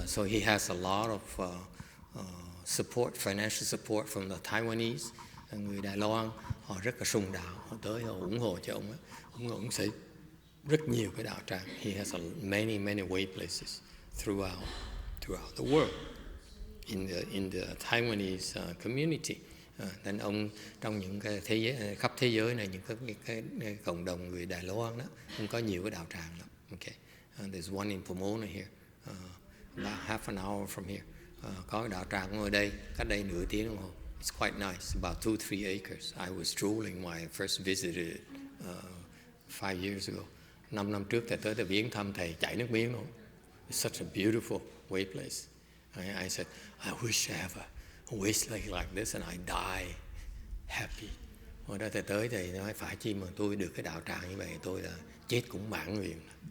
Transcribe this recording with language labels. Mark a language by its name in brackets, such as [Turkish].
[English] So he has a lot of support, financial support from the Taiwanese. [Vietnamese] Người Đài Loan họ rất là sùng đạo, họ tới họ ủng hộ cho ông ấy. Ông xây rất nhiều cái đạo tràng. [English] He has many Wei places throughout the world in the Taiwanese community. [Vietnamese] Nên ông trong những cái thế giới, khắp thế giới này, những cái cộng đồng người Đài Loan đó, ông có nhiều cái đạo tràng lắm. [English] Okay, there's one in Pomona here, about half an hour from here. [Vietnamese] Có cái đạo tràng ở đây, cách đây nửa tiếng đồng hồ. [English] It's quite nice, about 2-3 acres. I was strolling when I first visited it 5 years ago. [Vietnamese] 5 năm trước thầy tới thầy viếng thăm, thầy chảy nước miếng luôn. [English] It's such a beautiful Wei place. I said, I wish I have wish like this and I die happy. [Vietnamese] Hồi đó thầy tới thì nói phải chi mà tôi được cái đạo tràng như vậy, tôi là chết cũng mãn nguyện.